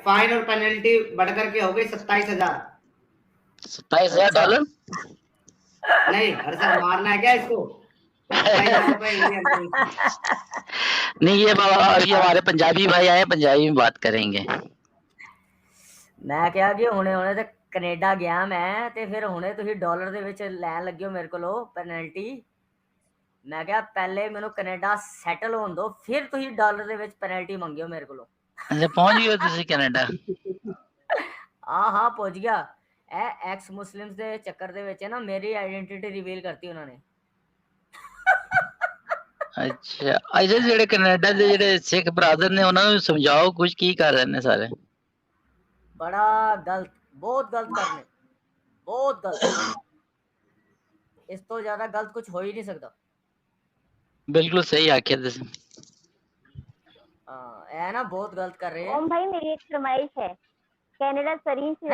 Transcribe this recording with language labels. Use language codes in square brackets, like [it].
[hi] Fine और penalty बढ़कर के हो गई 27,000। $27,000। नहीं अरे सर, मारना है क्या इसको? 27,000 रुपए इंडियन करेंसी। नहीं ये हमारे पंजाबी भाई आए, पंजाबी में बात करेंगे। मैं क्या कि [pa] ਹੁਣੇ ਤੇ ਕੈਨੇਡਾ ਗਿਆ ਮੈਂ ਤੇ ਫਿਰ ਹੁਣੇ ਤੁਸੀਂ ਡਾਲਰ ਦੇ ਵਿੱਚ ਲੈਣ ਲੱਗੇ ਹੋ ਮੇਰੇ ਕੋਲੋਂ ਪੈਨਲਟੀ। ਮੈਂ ਕਿਹਾ ਪਹਿਲੇ ਮੈਨੂੰ ਕੈਨੇਡਾ ਸੈਟਲ ਹੋਣ ਦਿਓ, ਫਿਰ ਤੁਸੀਂ ਡਾਲਰ ਦੇ ਵਿੱਚ ਪੈਨਲਟੀ ਮੰਗਿਓ ਮੇਰੇ ਕੋਲੋਂ। [hi] अच्छा पहुंच गए तुसी कनाडा। [pa] ਹਾਂ ਪਹੁੰਚ ਗਿਆ। ਇਹ ਐਕਸ ਮੁਸਲਿਮਸ ਦੇ ਚੱਕਰ ਦੇ ਵਿੱਚ ਨਾ ਮੇਰੀ ਆਇਡੈਂਟੀਟੀ ਰਿਵੀਲ ਕਰਤੀ ਉਹਨਾਂ ਨੇ। [hi] अच्छा अच्छा [pa] ਜਿਹੜੇ ਕੈਨੇਡਾ ਦੇ ਜਿਹੜੇ ਸਿੱਖ ਬ੍ਰਦਰ ਨੇ ਉਹਨਾਂ ਨੂੰ ਸਮਝਾਓ ਕੁਝ, ਕੀ ਕਰ ਰਹੇ ਨੇ ਸਾਰੇ। [hi] बड़ा गलत, बहुत गलत करने, बहुत गलत। इस तो ज्यादा गलत कुछ हो ही नहीं सकता। [pa] बिल्कुल सही आखिया तुसी। [hi] है ना, बहुत गलत कर रहे हैं। ओम भाई मेरी एक फरमाइश है, कनाडा सरीन से